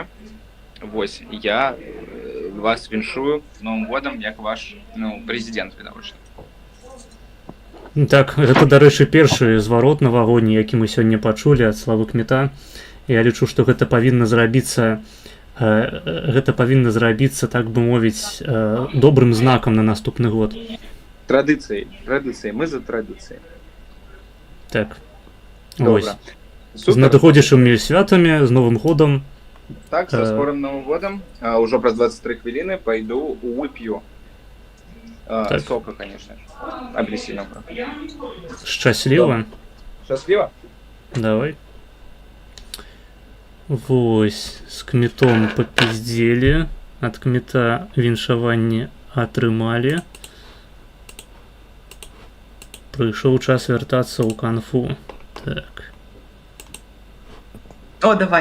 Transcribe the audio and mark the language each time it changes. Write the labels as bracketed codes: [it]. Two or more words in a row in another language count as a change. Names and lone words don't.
[be] Вось, я вас віншую з Новым годам як ваш прэзідэнт відавочна. Так, гэта, дарэчы, першы зварот навагодні, які мы сёння пачулі ад Славы Кміта. Я лічу, што гэта павінна зрабіцца так бы мовіць добрым знакам на наступны год. [ru] Традиции, мы за традиции. Так. Добре. [be] Ось. З Супер. надыходзячымі святамі, з Новым годам. [ru] Так, со скорым Новым годом. Уже про 23 хвилины пойду выпью. Так. Сока, конечно же. Апельсинового. [be] Шчасліва. [ru] Счастливо. Давай. [be] Вось, з кметом попиздзелі, ад кмета віншаванне атрымалі. Прыйшоў час вяртацца ў канфу. Так, О, давай.